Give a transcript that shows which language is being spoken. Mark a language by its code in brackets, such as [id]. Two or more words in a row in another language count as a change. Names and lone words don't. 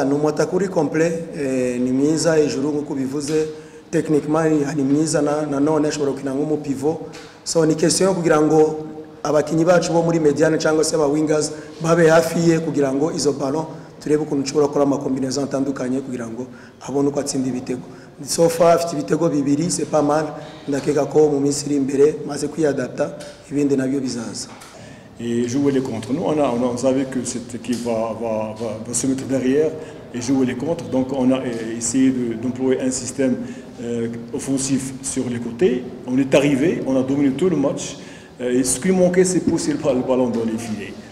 [rw] numota kuri complet ni mwiza hejuru nkuko bivuze techniquement ni mwiza nanone ashobora gukina nk'umupivot so ni question kugira ngo abakinyi bacu bo muri mediane cyangwa se aba wingers babe hafi ye kugira ngo izo ballon turebe ukuntu nshobora gukora ama combinaison atandukanye kugira ngo abone uko atsinda ibitego [en] so far [rw] afite ibitego bibiri [fr] c'est pas mal [rw] ndakeka ko mu minsi iri imbere maze kwiadapta ibindi nabyo bizaza. [fr] Et jouer les contre. Nous, on savait que cette équipe va se mettre derrière et jouer les contre. Donc, on a essayé d'employer un système offensif sur les côtés. On est arrivé, on a dominé tout le match. Et ce qui manquait, c'est pousser le ballon dans les filets.